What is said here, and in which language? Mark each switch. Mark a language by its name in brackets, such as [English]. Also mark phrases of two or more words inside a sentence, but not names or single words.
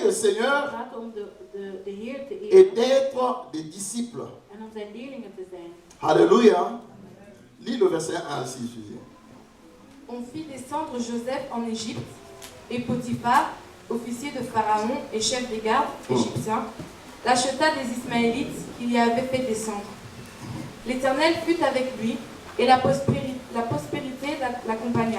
[Dutch] We [French] Seigneur [Dutch] praten om de Heer te [French] et [Dutch] eren [French] d'être des disciples. [Dutch] en om zijn leerlingen te zijn. [French] Alléluia. Lis le verset 1 à 6. On fit descendre Joseph en Égypte, et Potiphar, officier de Pharaon et chef des gardes égyptiens, l'acheta des Ismaélites qu'il y avait fait descendre. L'Éternel fut avec lui, et la prospérité l'accompagna.